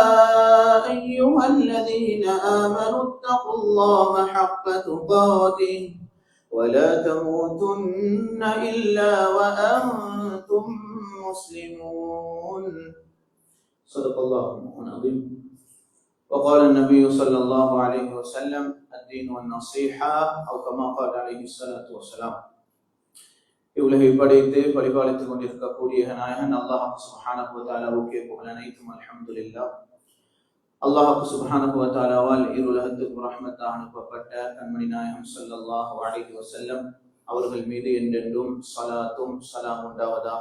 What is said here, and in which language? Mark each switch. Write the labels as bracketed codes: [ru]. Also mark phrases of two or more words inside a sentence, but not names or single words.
[ar] أيها الذين آمنوا اتقوا الله حق تقاته ولا تموتن إلا وأنتم مسلمون صدق الله العظيم وقال النبي صلى الله عليه وسلم الدين والنصيحة أو كما قال عليه الصلاة والسلام [ta] இவ்வுலகை படைத்து பரிபாலித்துக் கொண்டிருக்கக்கூடிய நாயகன் அல்லாஹ் சுப்ஹானஹு வ தஆலாவுக்கே புகழ் அனைத்தும் அல்ஹம்துலில்லாஹ். [ar] الله سبحانه و [ta] தஆலாவால் இருலகத்துக்கு ரஹ்மத்தாக அனுப்பப்பட்ட கண்மணி நாயகம் [ar] صلى الله عليه وسلم [ta] அவர்கள் மீது என்றென்றும் ஸலாத்தும் ஸலாம் உண்டாவதாக.